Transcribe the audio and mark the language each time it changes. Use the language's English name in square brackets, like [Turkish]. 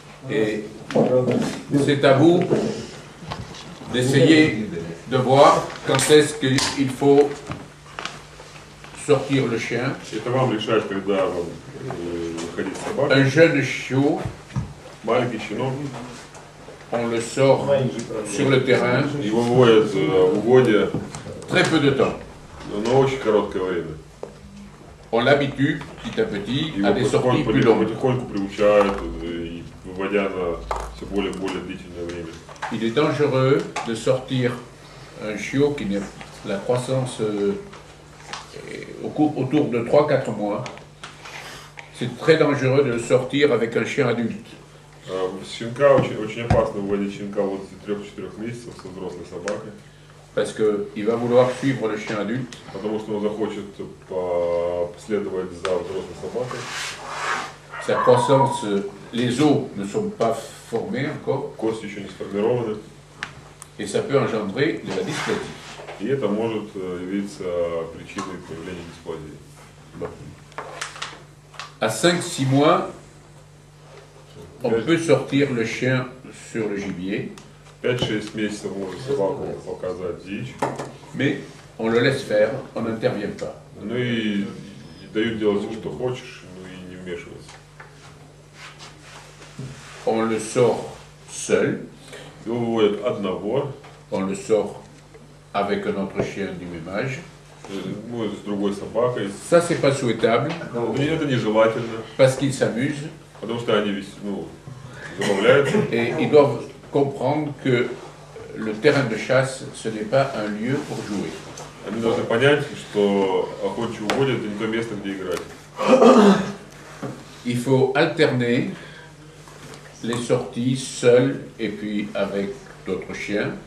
[French] et c'est à vous d'essayer de voir quand est-ce qu'il faut sortir le chien. [Russian] Это вам решать, когда вам выходить с собакой. [French] Un jeune chiot, [Russian] Маленький щенок, [French] on le sort sur le terrain [Russian] его выводят в угодье, [French] très peu de temps. [Russian] но очень короткое время. [French] On l'habitue petit à petit à [Russian] Его [French] des sorties plus longues. [Russian] потихоньку приучают, и выводя на все более и более длительное время. [French] Il est dangereux de sortir un chiot qui n'est la croissance autour de 3-4 mois. C'est très dangereux de le sortir avec un chien adulte. [Russian] Щенка очень опасно выводить щенка вот с 3-4 месяцев со взрослой собакой. [French] Parce qu'il va vouloir suivre le chien adulte. [Russian] Потому что он захочет последовать за взрослой собакой. [French] Sa croissance, les os ne sont pas formés encore. [Russian] Кости еще не сформированы. [French] Et ça peut engendrer de la dysplasie. [Russian] И это может явиться причиной появления дисплазии. [French] Bon. À 5-6 mois, on peut sortir le chien sur le gibier. [Russian] 5-6 месяцев можно собаку показать дичь. [French] Mais on le laisse faire, on n'intervient pas. [Russian] Ну и дают делать все, что хочешь, ну и не вмешиваться. [French] On le sort seul, [Russian] Его выводят одного, [French] on le sort avec un autre chien du même âge. [Russian] ну, с другой собакой. [French] Ça, c'est pas souhaitable [Russian] Но это нежелательно, [French] parce qu'ils s'amusent [Russian] потому что они забавляются. [French] et ils doivent comprendre que le terrain de chasse, ce n'est pas un lieu pour jouer. [Russian] Они должны понять, что охотничьи угодья это не то место, где играть. [French] Il faut alterner les sorties seules et puis avec d'autres chiens.